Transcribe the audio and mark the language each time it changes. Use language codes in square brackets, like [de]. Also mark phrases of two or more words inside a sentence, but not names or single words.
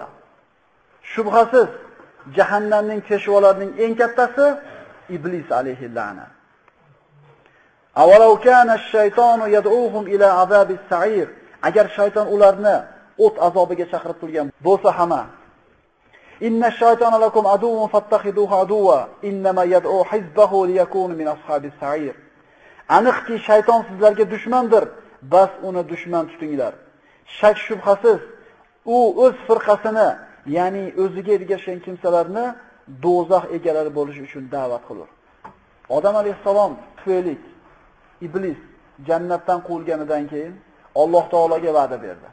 [uz] Shubhasiz, jahannamning peshvolarining eng kattasi iblis [ar] عليه اللعنة. أولو كان الشيطان يدعوهم إلى عذاب السعير. [uz] Agar shayton ularni o't azobiga chaqirib turgan bo'lsa ham, [ar] إن الشيطان لكم عدو فاتخذوه عدوا إنما يدعو حزبه ليكونوا من أصحاب السعير. [uz] Aniqki shayton sizlarga dushmandir, bas uni dushman tutinglar. Shak shubhasiz u o'z firqasini, ya'ni o'ziga ergashgan kimsalarni do'zax egalari bo'lish uchun da'vat qilur. Odam alayhisalom tufayli iblis jannatdan quvilganidan keyin Alloh taologa va'da berdi.